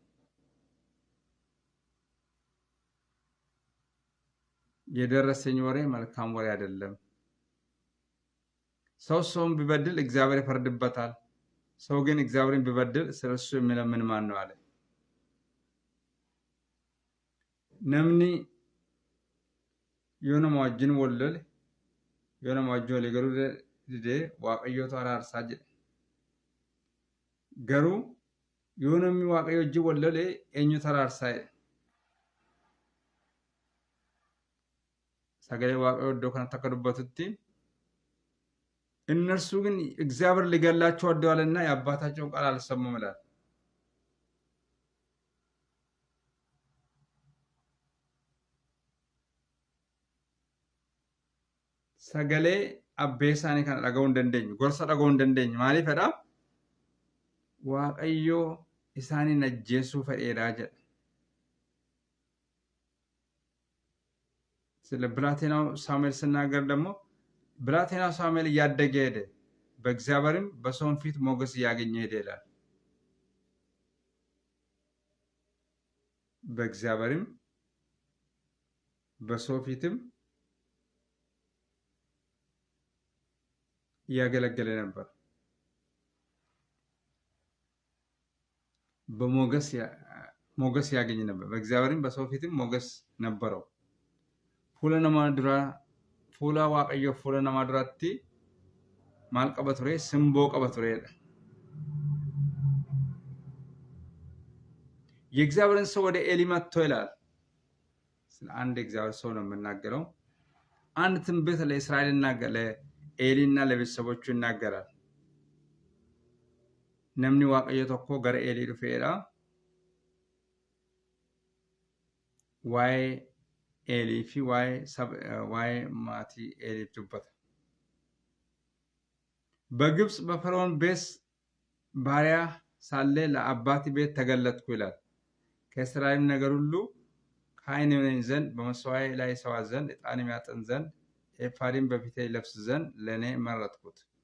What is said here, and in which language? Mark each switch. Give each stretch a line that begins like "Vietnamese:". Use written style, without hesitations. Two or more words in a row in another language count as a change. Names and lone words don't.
Amharic: የደረሰኝ ወሬ መልካም ወሬ አይደለም። ሰውን ቢበድል እግዚአብሔር ይፈርድበታል። ሰው ግን እግዚአብሔርን ቢበድል ስለሱ የሚለምን ማን ነው አለ። ነምኒ የሆነ ማጅን ወለል
Oromo: yoo nama wajjin garuu didee waaqayyootu araarsaa jedhe. Garuu yoo namni waaqayyo wajjin wal lolee eenyutu araarsaa jedhe. Sagalee waaqayyo iddoo kanatti akka dubbatutti
Amharic: እነርሱ ግን እግዚአብሔር ሊገላቸው ወደዋልና የአባታቸውን ቃል አልሰሙም ይላል።
Oromo: Sagalee abbee isaanii kana dhaga'uu hin dandeenyu, gorsa dhaga'uu hin dandeenyu. Maaliif jedhaa? Waaqayyoo isaaniin ajjeesuu fedheedhaa jedha.
Amharic: ስለ ብላቴናው ሳሙኤል ስናገር ደግሞ ብላቴናው ሳሙኤል እያደገ ሄደ፣ በእግዚአብሔርም በሰውም ፊት ሞገስ እያገኘ ሄደ ይላል። በእግዚአብሔርም በሰው ፊትም እያገለገለ ነበር። በሞገስ ያገኝ ነበር። በእግዚአብሔርም በሰው ፊትም ሞገስ ነበረው።
Oromo: fuula waaqayyo fuula namaa duratti maal qaba ture? Simboo qaba turedha።
Amharic: የእግዚአብሔርን ሰው ወደ ኤሊ መጥቶ ይላል። ስለ አንድ የእግዚአብሔር ሰው ነው የምናገረው። አንድ ትንቢት ለእስራኤልና ለኤሊና ለቤተሰቦቹ ይናገራል።
Oromo: namni waaqayyo tokko gara ኤሊ dhufeedha. waa'ee ኤሊ fi waa'ee maatii ኤሊ dubbata።
Amharic: በግብፅ በፈርዖን ቤት ባሪያ ሳለ ለአባቴ ቤት ተገለጥኩ ይላል። ከእስራኤል ነገር ሁሉ ካህን ይሆነኝ ዘንድ በመሥዋዕቴ ላይ ይሠዋ ዘንድ ዕጣንም ያጥን ዘንድ ኤፉድም በፊቴ ይለብስ ዘንድ ለእኔ መረጥኩት።